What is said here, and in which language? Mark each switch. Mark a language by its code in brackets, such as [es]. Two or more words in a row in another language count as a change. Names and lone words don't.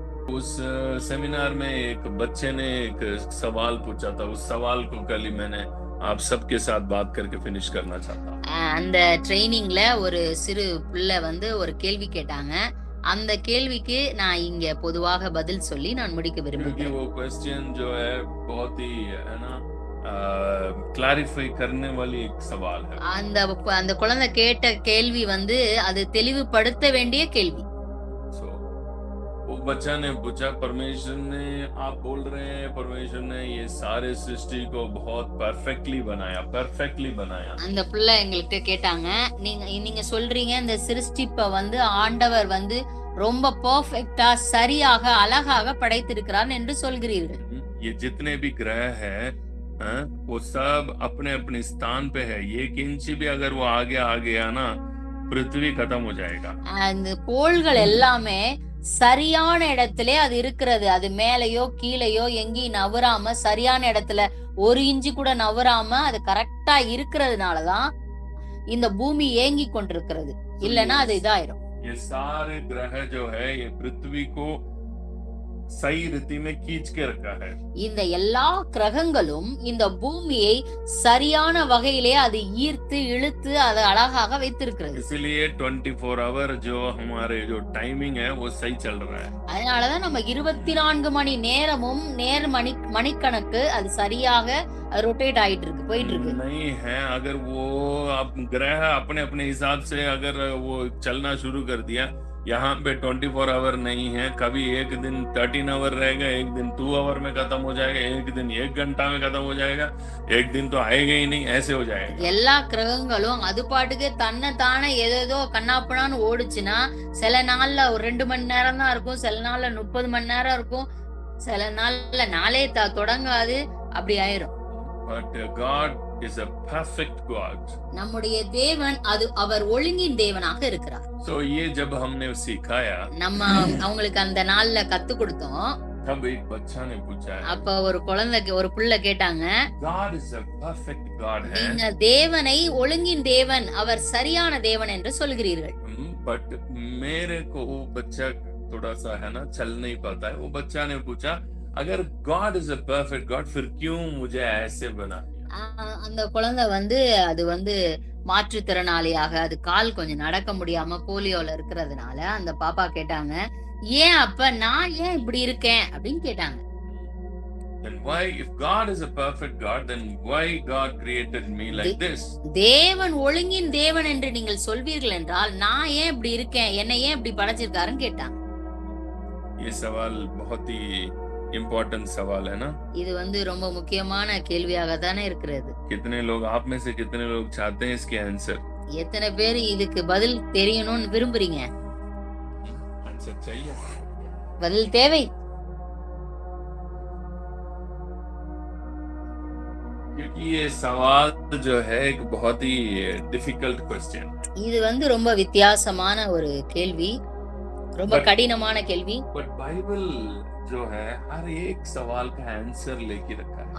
[hi] उस सेमिनार में एक बच्चे ने एक सवाल पूछा था, उस सवाल को कल ही मैंने आप सबके साथ बात करके फिनिश करना चाहता हूँ। [ta] அந்த ட்ரைனிங்ல ஒரு சிறு பிள்ளை வந்து ஒரு கேள்வி கேட்டாங்க. அந்த கேள்விக்கு நான் இங்க பொதுவாக பதில் சொல்லி நான் முடிக்க [hi] क्योंकि [ta] விரும்புகிறேன். [hi] वो क्वेश्चन जो है बहुत ही है ना क्लैरिफाई करने वाली एक सवाल है। [ta] அந்த அந்த குழந்தை கேட்ட கேள்வி வந்து அது தெளிவுபடுத்த வேண்டிய கேள்வி. [en] So, [hi] वो बच्चा ने पूछा, परमेश्वर ने, आप बोल रहे हैं परमेश्वर ने ये सारे सृष्टि को बहुत परफेक्टली बनाया। [ta] அந்த பிள்ளை எங்கள்கிட்ட கேட்டாங்க, நீங்க நீங்க சொல்றீங்க இந்த சிருஷ்டிப்ப வந்து ஆண்டவர் வந்து ரொம்ப பெர்ஃபெக்ட்டா சரியாக அழகாக படைத்திருக்கிறார் என்று சொல்கிறீர்கள். [hi] ये जितने भी ग्रह है वो सब अपने अपने स्थान पे है। एक इंच भी अगर वो आगे आ गया ना, पृथ्वी खत्म हो जाएगा। [ta] அந்த கோள்கள் எல்லாமே சரியான இடத்திலே அது இருக்கிறது. அது மேலேயோ கீழேயோ எங்கேயும் நவராம சரியான இடத்துல ஒரு இன்ச்சு கூட நவராம அது கரெக்டா இருக்கிறதுனாலதான் இந்த பூமி ஏங்கி கொண்டிருக்கிறது. இல்லைன்னா அது இதாயிரும். [hi] ये सारे ग्रह जो है ये पृथ्वी को सही रीति में खींच के रखा है। [ta] இந்த எல்லா கிரகங்களும் இந்த பூமியை சரியான வகையிலே அது ஈர்த்து இழுத்து அதை அழகாக வைத்திருக்கிறது. [hi] इसलिए 24 आवर जो हमारे जो टाइमिंग है वो सही चल रहा है। [ta] அதனாலதான் நம்ம 24 மணி நேரமும் மணிக்கணக்கு அது சரியாக रोटेट ஆயிட்டு இருக்கு, போயிட்டு இருக்கு. [hi] नहीं है अगर वो ग्रह अपने अपने हिसाब से अगर वो चलना शुरू कर दिया, यहाँ पे 24 आवर नहीं है। कभी एक दिन 13 आवर रहेगा, एक दिन 2 आवर में खत्म हो जाएगा, एक दिन 1 घंटा में खत्म हो जाएगा, एक दिन तो आएगा ही नहीं, ऐसे हो जाएगा। [ta] எல்லா கிரகங்களும் அது பாட்டுக்கு தன்னை தானே ஏதோ கண்ணாப்பனான்னு ஓடுச்சுன்னா சில நாள்ல ஒரு 2 மணி நேரம் தான் இருக்கும், சில நாள்ல 30 மணி நேரம் இருக்கும், சில நாள்ல நாளே தொடங்காது, அப்படி ஆயிரும். [en] But God is a perfect God. [ta] நம்முடைய தேவன் அவர் ஒழுங்கின் தேவனாக இருக்கிறார். [hi] So ये जब हमने सिखाया, [ta] நம்ம அவங்களுக்கு அந்த நாள்ல கத்து கொடுத்தோம். [hi] तब एक बच्चा ने पूछा, [ta] அப்ப ஒரு புள்ள கேட்டாங்க, [en] God is a perfect God है, [ta] நீங்க தேவனை ஒழுங்கின் தேவன், அவர் சரியான தேவன் என்று சொல்கிறீர்கள். [hi] But मेरे को वो बच्चा थोड़ा सा है ना चल नहीं पाता है। वो बच्चा ने पूछा, अगर [en] God is a perfect God, [hi] फिर क्यों मुझे ऐसे बना? [ta] அந்த குழந்தை வந்து அது வந்து மாற்றுத்திறனாளியாக அது கால் கொஞ்சம் நடக்க முடியாம போலியோல இருக்கிறதுனால அந்த பாப்பா கேட்டாங்க, ஏன் அப்ப நான் ஏன் இப்படி இருக்கேன் அப்படின்னு கேட்டாங்க. [en] Then why, if God is a perfect God, then why God created me like this? [ta] தேவன் ஒழுங்கின் தேவன் என்று நீங்கள் சொல்வீர்கள் என்றால் நான் ஏன் இப்படி இருக்கேன், என்னை ஏன் இப்படி படைச்சிருக்காருன்னு கேட்டாங்க. [hi] ये सवाल बहुत ही इम्पोर्टेंट सवाल है ना। [ta] இது வந்து ரொம்ப முக்கியமான கேள்வியாக தானே இருக்கிறது. [hi] कितने लोग, आप में से कितने लोग चाहते हैं इसके आंसर? [ta] எத்தனை பேர் இதுக்கு பதில் தெரியணும்னு விரும்புறீங்க? [hi] आंसर चाहिए, [ta] பதில் தேவை. [hi] क्योंकि ये सवाल जो है एक बहुत ही [en] difficult question. [ta] இது வந்து ரொம்ப வித்தியாசமான ஒரு கேள்வி, ரொம்ப கடினமான கேள்வி. [hi] बट बाइबल जो है हर एक सवाल का आंसर लेके रखा है।